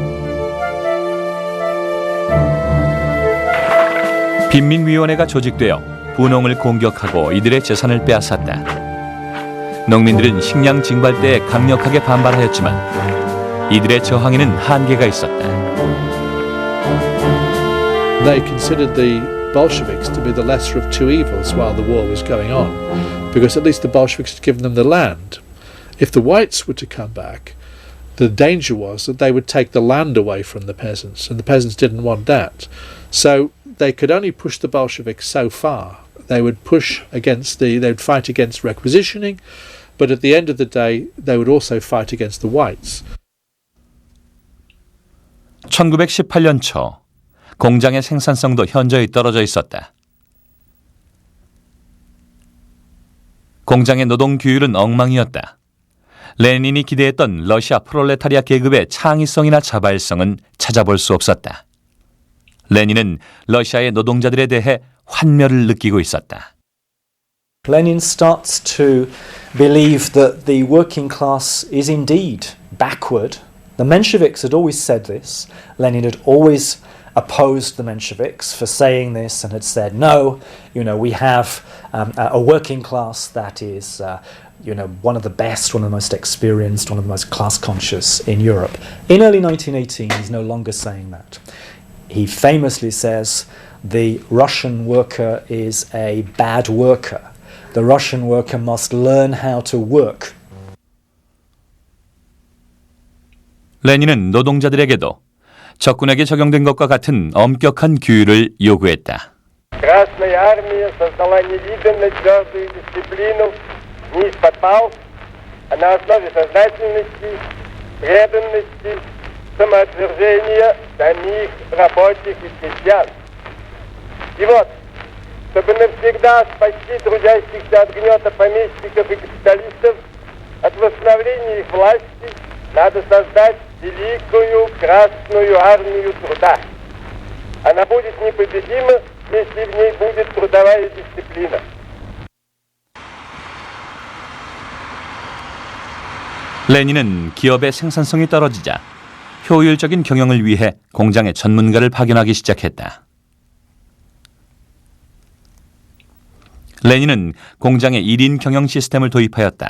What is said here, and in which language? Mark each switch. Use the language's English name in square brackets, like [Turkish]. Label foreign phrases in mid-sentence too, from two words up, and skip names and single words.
[Korean] 빈민위원회가 조직되어 분홍을 공격하고 이들의 재산을 빼앗았다. 농민들은 식량 징발대에 강력하게 반발하였지만 이들의 저항에는 한계가 있었다. [English] They considered the Bolsheviks to be the lesser of two evils while the war was going on, because at least the Bolsheviks had given them the land. If the whites were to come back, the danger was that they would take the land away from the peasants, and the peasants didn't want that. So they could only push the Bolsheviks so far. They would they'd fight against requisitioning, but at the end of the day, they would also fight against the whites. [Korean] 1918년 초 공장의 생산성도 현저히 떨어져 있었다. 공장의 노동 규율은 엉망이었다. 레닌이 기대했던 러시아 프롤레타리아 계급의 창의성이나 자발성은 찾아볼 수 없었다. 레닌은 러시아의 노동자들에 대해 환멸을 느끼고 있었다. [English] Lenin starts to believe that the working class is indeed backward, The Mensheviks had always said this. Lenin had always opposed the Mensheviks for saying this and had said, no, we have a working class that is one of the best, one of the most experienced, one of the most class conscious in Europe. In early 1918, he's no longer saying that. He famously says the Russian worker is a bad worker. The Russian worker must learn how to work. [Korean] 레닌은 노동자들에게도 적군에게 적용된 것과 같은 엄격한 규율을 요구했다. [Russian] Красная армия создала невиданно твердую дисциплину не из-под палок, а на основе сознательности, преданности, самоотвержения самих рабочих и крестьян. И вот, чтобы навсегда спасти трудящихся от гнета помещиков и капиталистов, от восстановления их власти, надо создать великую Красную армию труда. Она будет непобедима, если в ней будет трудовая дисциплина. [Korean] 레닌은 기업의 생산성이 떨어지자 효율적인 경영을 위해 공장에 전문가를 파견하기 시작했다. 레닌은 공장에 1인 경영 시스템을 도입하였다.